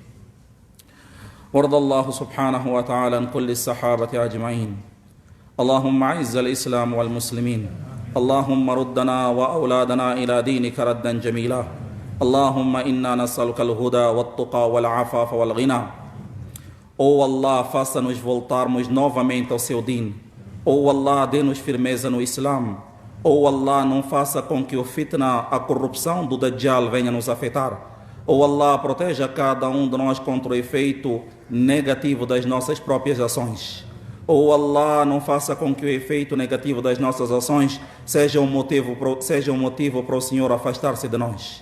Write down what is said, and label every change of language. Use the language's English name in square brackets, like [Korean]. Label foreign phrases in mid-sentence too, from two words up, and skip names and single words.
[Arabic] وارض الله سبحانه وتعالى عن كل الصحابة أجمعين. اللهم أعز الإسلام والمسلمين. اللهم ردنا وأولادنا إلى دينك ردا جميلا. اللهم إنا نسألك الهدى والتقى والعفاف والغنى. [Portuguese] Oh Allah, faça-nos voltarmos novamente ao seu din. Oh Allah, dê-nos firmeza no Islam. Oh Allah, não faça com que o fitna, a corrupção do Dajjal venha nos afetar. Oh Allah, proteja cada um de nós contra o efeito negativo das nossas próprias ações. Oh Allah, não faça com que o efeito negativo das nossas ações seja um motivo para o Senhor afastar-se de nós.